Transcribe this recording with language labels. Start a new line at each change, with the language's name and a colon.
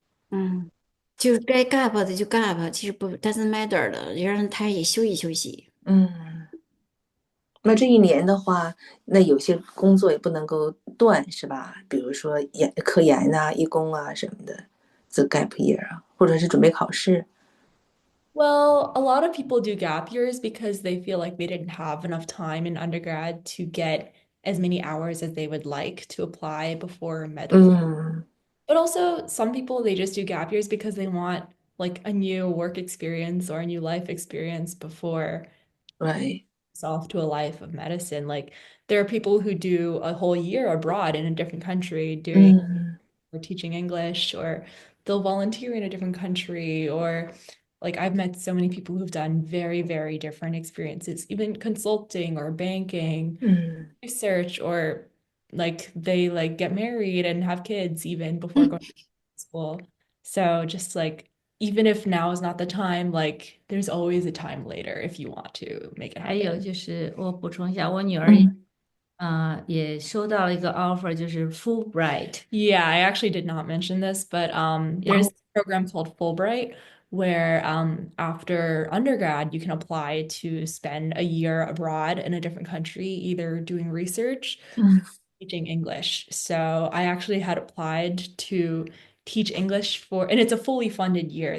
Chinese: 嗯，就是该 gap 的就 gap，其实不
English: doesn't matter
Chinese: 的，让他也休息休息。那这一年的话，那有些工作也不能够断，是吧？比如说科研呐、义工啊什么的，这 gap year 啊，或者是准备考试。
English: Well, a lot of people do gap years because they feel like they didn't have enough time in undergrad to get as many hours as they would like to apply before medical. But also, some people they just do gap years because they want like a new work experience or a new life experience before Right. it's off to a life of medicine. Like there are people who do a whole year abroad in a different country doing or teaching English, or they'll volunteer in a different country, or like I've met so many people who've done very, very different experiences, even consulting or banking, research, or like they like get married and have kids even before going to school. So just like even if now is not the time, like there's always a time later if you want to make it
Chinese: 还有
English: happen.
Chinese: 就是我补充一下，我女儿也收到了一个 offer，就是 Fulbright。
English: Yeah, I actually did not mention this, but there's a program called Fulbright where after undergrad you can apply to spend a year abroad in a different country, either doing research, teaching English. So I actually had applied to teach English for, and it's a fully funded year.